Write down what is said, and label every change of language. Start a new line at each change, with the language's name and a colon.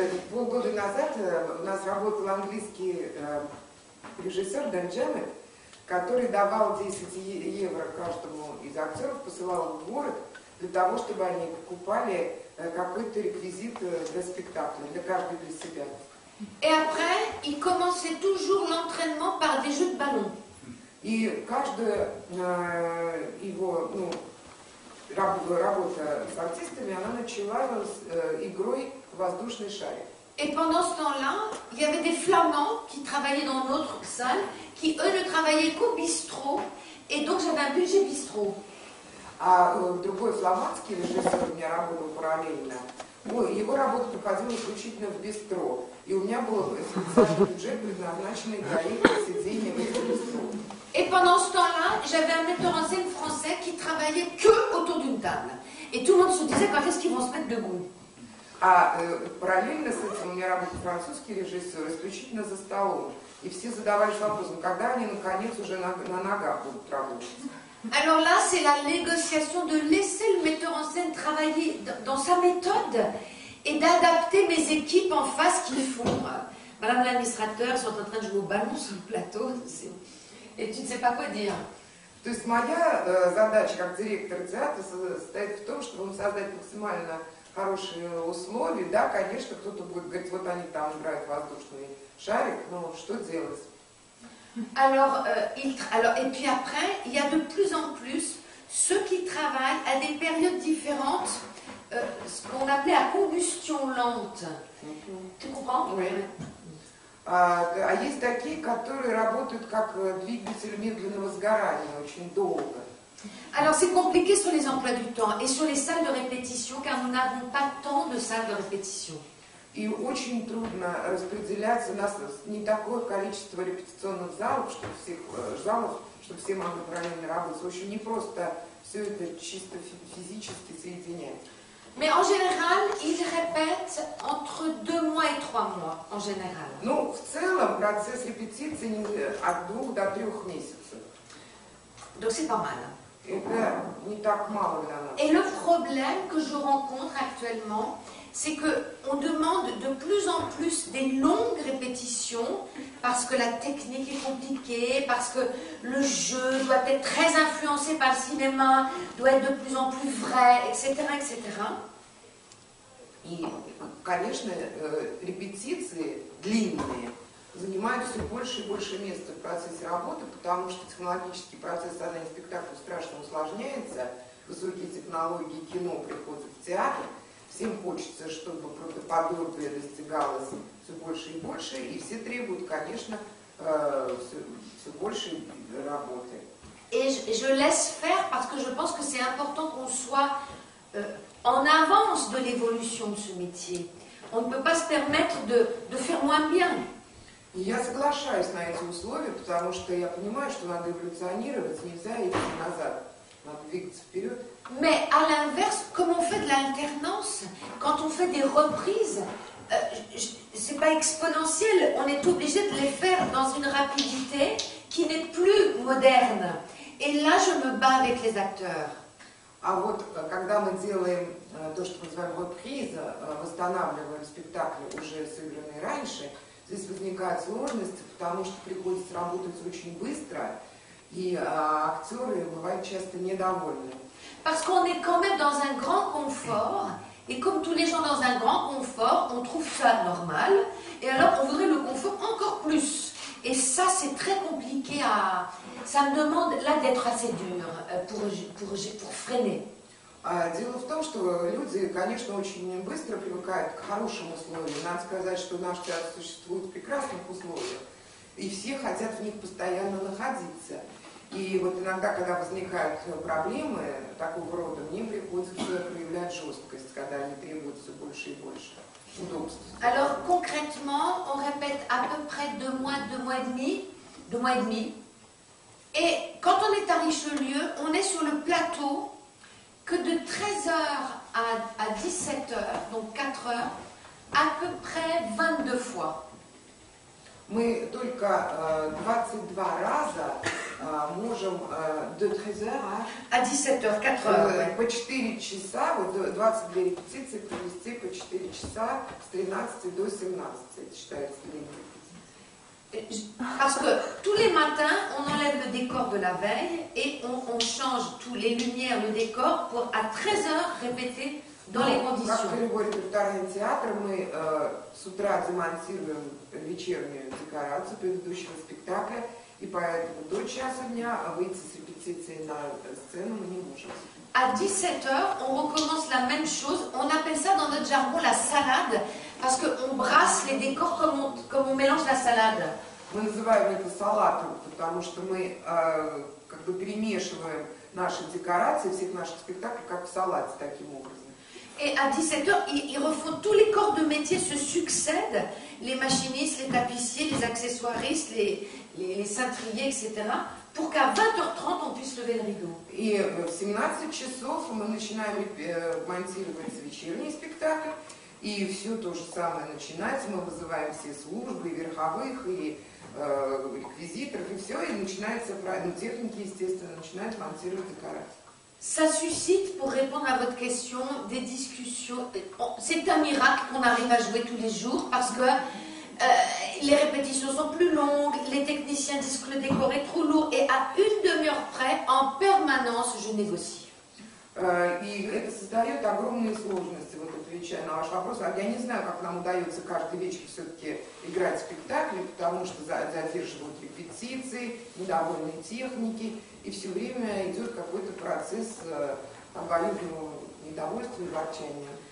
Russian: Полгода назад у нас работал английский режиссер Дан Джемет, который давал 10 евро каждому из актеров, посылал в город для того, чтобы они покупали какой-то реквизит для спектакля, для каждого для себя.
French: Et après, il commençait toujours l'entraînement par des jeux de ballon.
Russian: И каждая его работа с артистами, она начала с игрой в воздушный шарик.
French: Et pendant ce temps-là, il y avait des Flamands qui travaillaient dans notre salle, qui eux ne travaillaient qu'au bistrot, et donc j'avais un budget bistrot.
Russian: А другой фламандский режиссер у меня работал параллельно. Его работа проходила исключительно в бистро. И у меня был специальный бюджет, предназначенный для их сидения в этом бистро.
French: Et pendant ce temps-là, j'avais un metteur en scène français qui travaillait que autour d'une table. Et tout le monde se disait quand est-ce qu'ils vont se mettre debout.
Russian: А параллельно с этим у меня работал французский режиссер исключительно за столом. И все задавались вопросом, когда они наконец уже на ногах будут работать.
French: Alors là, c'est la négociation de laisser le metteur en scène travailler dans sa méthode et d'adapter mes équipes en face qu'ils font. Madame l'administrateur, ils sont en train de jouer au ballon sur le plateau et tu ne sais pas quoi dire.
Russian: То есть моя задача как директор театра состоит в том, чтобы создать максимально хорошие условия. Да, конечно, кто-то будет говорить, вот они там играют воздушный шарик, но что делать?
French: Alors, et puis après, il y a de plus en plus ceux qui travaillent à des périodes différentes, ce qu'on appelait à combustion lente. Tu comprends? Oui.
Russian: А есть такие, которые работают как двигатель медленного сгорания очень долго.
French: Alors c'est compliqué sur les emplois du temps et sur les salles de répétition car nous n'avons pas tant de salles de répétition.
Russian: И очень трудно распределять, у нас не такое количество репетиционных залов, чтобы все могли правильно работать. Очень непросто все это чисто физически соединять.
French: Mais en général, ils répètent entre 2 mois et 3 mois, en général.
Russian: Ну, в целом, процесс репетиции от 2 до 3 месяцев.
French: Donc c'est pas mal.
Russian: Это не так мало для нас.
French: Et le problème que je rencontre actuellement, c'est qu'on demande de plus en plus des longues répétitions parce que la technique est compliquée, parce que le jeu doit être très influencé par le cinéma, doit être de plus en plus vrai, etc., etc.
Russian: И, конечно, репетиции длинные занимают все больше и больше места в процессе работы, потому что технологический процесс создания спектакля страшно усложняется, высокие технологии кино приходят в театр, всем хочется, чтобы правдоподобие достигалось все больше и больше, и все требуют, конечно, все больше работы.
French: Et je laisse faire parce que je pense que c'est important qu'on soit en avance de l'évolution de ce métier. On ne peut pas se permettre de faire moins bien.
Russian: И я соглашаюсь на эти условия, потому что я понимаю, что надо эволюционировать, нельзя идти назад, надо двигаться вперед.
French: Mais à l'inverse, comme on fait de l'alternance, quand on fait des reprises, c'est pas exponentiel, on est obligé de les faire dans une rapidité qui n'est plus moderne. Et là, je me bats avec les acteurs.
Russian: А вот когда мы делаем то, что мы называем reprise, восстанавливаем спектакли, уже сыгранные раньше, здесь возникают сложности, потому что приходится работать очень быстро, и актеры бывают часто недовольны.
French: Parce qu'on est quand même dans un grand confort, et comme tous les gens dans un grand confort, on trouve ça normal, et alors on voudrait le confort encore plus. Et ça, c'est très compliqué à... Ça me demande là d'être assez dur pour freiner.
Russian: Дело в том, что люди, конечно, очень быстро привыкают к хорошим условиям. Надо сказать, что наш театр существует в прекрасных условиях, и все хотят в них постоянно находиться. И вот иногда, когда возникают проблемы такого рода, мне приходится проявлять жесткость, когда они требуют все больше и больше удобств.
French: Alors concrètement, on répète à peu près 2 mois, 2 mois et demi. Et quand on est à Richelieu, on est sur le plateau que de 13h à 17h, donc 4 heures, à peu près 22 fois.
Russian: Мы только 22 раза можем до 13h
French: à 17h, 4 heures.
Russian: По 4 часа, вот 22 репетиции провести по 4 часа с 13 до 17, это считается длинной репетицией.
French: Parce que tous les matins, on enlève le décor de la veille et on change tous les lumières, le décor pour à 13h répéter dans les conditions.
Russian: Как любой репертуарный театр, мы с утра демонтируем вечернюю декорацию предыдущего спектакля, и поэтому до часа дня выйти с репетицией на сцену мы не можем.
French: À 17h, on recommence la même chose. On appelle ça dans notre jargon la salade, parce qu'on brasse les décors comme on mélange la salade.
Russian: Мы называем это салатом, потому что мы как бы перемешиваем наши декорации всех наших спектаклей как в салате таким образом.
French: Et à 17h, ils refont tous les corps de métier se succèdent, les machinistes, les tapissiers, les accessoiristes, les cintriers, etc., pour qu'à 20h30, on puisse lever le rideau.
Russian: И в 17 часов мы начинаем монтировать вечерний спектакль, и все то же самое начинается. Мы вызываем все службы, и верховых, и реквизиторов, и все, и начинается, техники, естественно, начинают монтировать декорации.
French: Ça suscite, pour répondre à votre question, des discussions. C'est un miracle qu'on arrive à jouer tous les jours parce que les répétitions sont plus longues, les techniciens disent que le décor est trop lourd et à 1 demi-heure près, en permanence, je négocie.
Russian: И это создает огромные сложности, вот отвечая на ваш вопрос. Я не знаю, как нам удается каждый вечер все-таки играть спектакли, потому что задерживают репетиции, недовольные техники, и все время идет какой-то процесс обоюдного недовольства и ворчания.